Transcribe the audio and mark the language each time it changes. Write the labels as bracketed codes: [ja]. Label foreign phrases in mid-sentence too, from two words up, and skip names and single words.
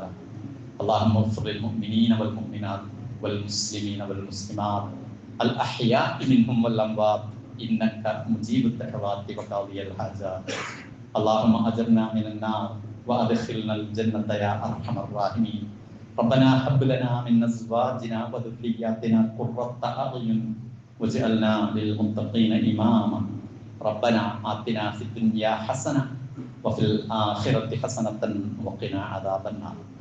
[ar] اللهم اغفر للمؤمنين والمؤمنات والمسلمين والمسلمات الأحياء منهم والأموات إنك مجيب الدعوات وقاضي الحاجات. اللهم أجرنا من النار وأدخلنا الجنة يا أرحم الراحمين. ربنا هب لنا من ازواجنا وذرياتنا قرة اعين واجعلنا للمتقين اماما. ربنا آتنا في الدنيا حسنة وفي الآخرة حسنة وقنا عذاب النار.